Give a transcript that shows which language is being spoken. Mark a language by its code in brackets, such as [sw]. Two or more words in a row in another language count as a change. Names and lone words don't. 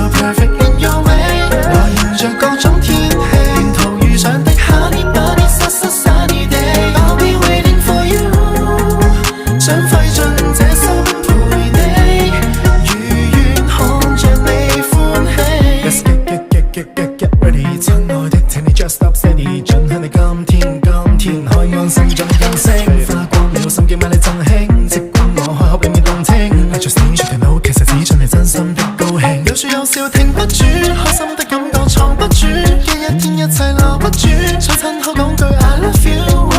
[en] perfect in your way。 [yue] 我迎着各種天氣，沿途遇上的 [en] honey bunny sunny day。 I'll be waiting for you， [yue] 想費盡這心陪你，如願看着你歡喜。 [en] Let's get ready， [yue] 親愛的，請你 [en] just stop steady， [yue] 盡享你今天海岸線盡更升，花光了心機買你贈興，即管我開口俾面動聽。 [en] I just need you to know， [yue] 其實只準你真心的高興，有說有笑停不住，開心的感覺藏不住，一天一切留不住，想親口講句 [en] I love you。